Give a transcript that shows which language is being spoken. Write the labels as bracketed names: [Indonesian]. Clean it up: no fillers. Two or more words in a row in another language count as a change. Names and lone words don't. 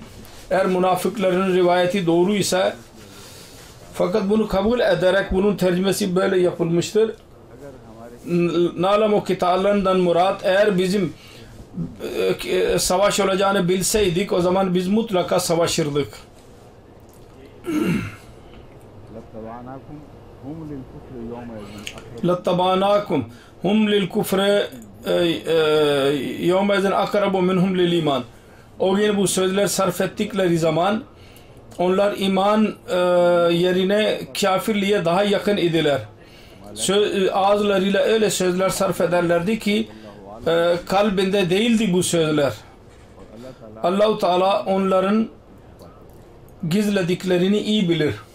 [Turkish] Eğer münafıkların rivayeti doğruysa, fakat bunu kabul ederek bunun tercümesi böyle yapılmıştır. [Arabic] نعلم قتالا [Turkish] murat eğer bizim savaş olacağını bilseydik o zaman biz mutlaka savaşırdık. [Arabic] لَتَّبَعْنَاكُمْ هُمْ لِلْكُفْرِ يَوْمَئِذٍ أَقْرَبُ مِنْهُمْ لِلْإِيمَانِ [Turkish] O gün bu sözler sarf ettikleri zaman onlar iman yerine kafirliğe daha yakın idiler. Ağızlarıyla öyle sözler sarf ederlerdi ki kalbinde değildi bu sözler. Allah-u Teala onların gizlediklerini iyi bilir.